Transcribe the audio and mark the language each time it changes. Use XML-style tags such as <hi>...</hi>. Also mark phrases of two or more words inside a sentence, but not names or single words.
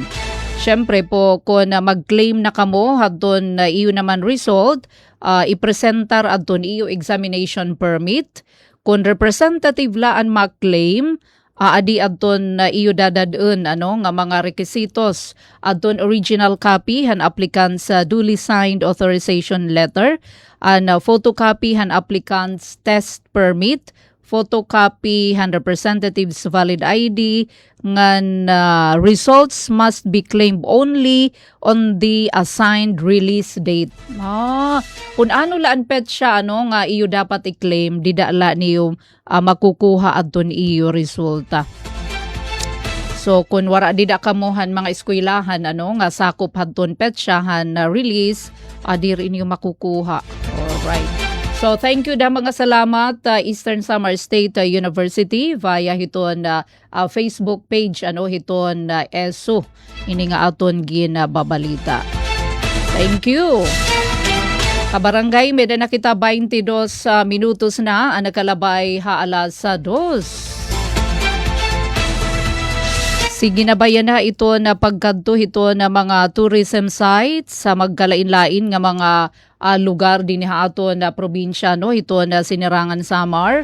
<war>Syempre po kung mag-claim na kamo hadton iyo naman result, i-presentar adton iyo examination permit. Kung representative laan mag-claim, adi adton iyo dadadun nga mga requisitos adton</war> <en>original copy han applicant's duly signed authorization letter and photocopy han applicant's test permit, photocopy 100 representatives valid ID ngan results must be claimed only on the assigned release date.</en> <war>Kung ano laan pet siya nga iyo dapat i-claim didala niyo makukuha adton iyo resulta. So kung wara dida kamuhan mga eskwelahan nga sakop hadton pet siya release diri niyo makukuha.</war> <en>Alright. So thank you</en> <war>da mga salamat Eastern Samar State University via hiton Facebook page hiton ESU ini nga aton ginababalita.</war> <en>Thank you.</en> <war>Kabarangay, meda na kita 22 minutos na ang nakalabay alas 2. Sige na bayan na ito na pagkadto ito na mga</war> <en>tourism sites</en> <war>sa magkalain-lain nga mga lugar din ato na probinsya ito na Sinirangan Samar.</war>